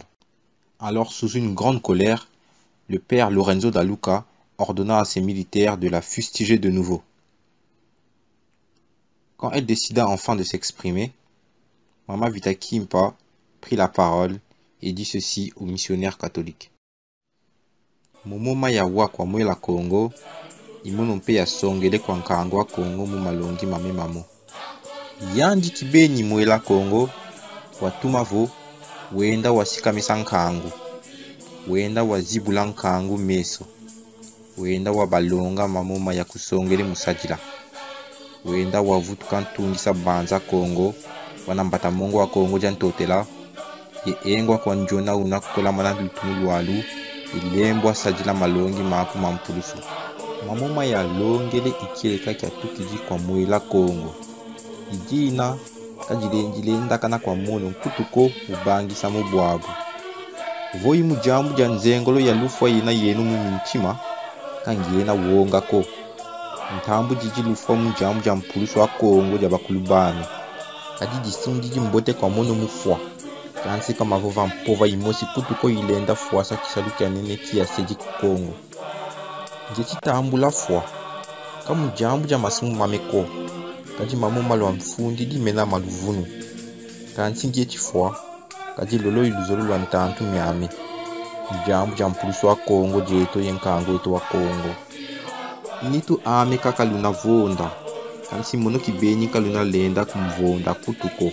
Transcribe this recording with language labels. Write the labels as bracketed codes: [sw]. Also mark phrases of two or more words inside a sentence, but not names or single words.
[fr] Alors, sous une grande colère, le père Lorenzo da Luca ordonna à ses militaires de la fustiger de nouveau. Quand elle décida enfin de s'exprimer, Mama Vitakimpa prit la parole et dit ceci aux missionnaires catholiques. [kg] Momoma ya wakwa mwela Congo, imono mpe ya songele kwa nkangwa Congo mu malongi mame mamo. Yandi kibeni mwela Congo, watuma vo, wenda wasikamisa nkangu, wenda wazibula nkangu meso, wenda wabalonga mamoma ya kusongele musajila, wenda wavutuka ntungisa banza Congo, wanambata mongo wa Congo jantotela, ye engwa kwa njona unakukola mana lutumu lualu, ilembwa sajila malongi maku mampulusu. Mamoma ya longele ikireka kya tukiji kwa mwela Congo. Ijina kajilenjilenda kana kwa mono nkutuko ubangisa mu bwabu. Voyi mujambu ja nzengolo ya lufwa yina yenu mu mintima kangiyena wonga ko. Ntambu jiji lufwa mujambu ja mpulusu wa Congo ja bakulubano. Kadi jisungiji mbote kwa mono mufwa. Kansi kama vova mpova imosi kutuko ilenda fuasa kisaluki ya nene kia seji Congo. Njeti tambula fwa. Kamu jambu ja masimu mameko. Kaji mamu malwa mfundi di mena maluvunu. Kansi njeti fwa. Kaji lolo iluzolo lwa ntantu miami. Jambu ja mpulusu wa Congo jeto yenkango eto wa Congo. Nitu ame kakaluna vonda. Kansi mono kibeni kaluna lenda kumvonda kutuko.